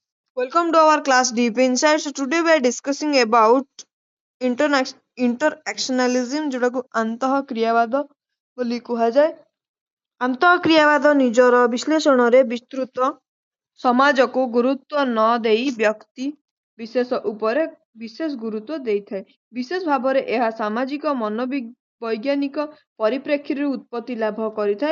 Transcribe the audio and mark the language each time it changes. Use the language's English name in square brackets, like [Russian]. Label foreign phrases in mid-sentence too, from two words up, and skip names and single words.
[English] Welcome to our class Deep Insights. So today we are discussing about interactionalism [Odia] ଯୋଟାକୁ ଅନ୍ତଃକ୍ରିୟାବାଦ ବୋଲି କୁହାଯାଏ। अंतःक्रियावाद ନିଜର ବିଶ୍ଳେଷଣରେ ବିସ୍ତୃତ ସମାଜକୁ ଗୁରୁତ୍ୱ ନ ଦେଇ ବ୍ୟକ୍ତି ବିଶେଷ ଉପରେ ବିଶେଷ ଗୁରୁତ୍ୱ ଦେଇଥାଏ। ବିଶେଷ ଭାବରେ ଏହା ସାମାଜିକ ମନୋବୈଜ୍ଞାନିକ ପରିପ୍ରେକ୍ଷୀରୁ ଉତ୍ପତ୍ତି ଲାଭ କରିଥାଏ।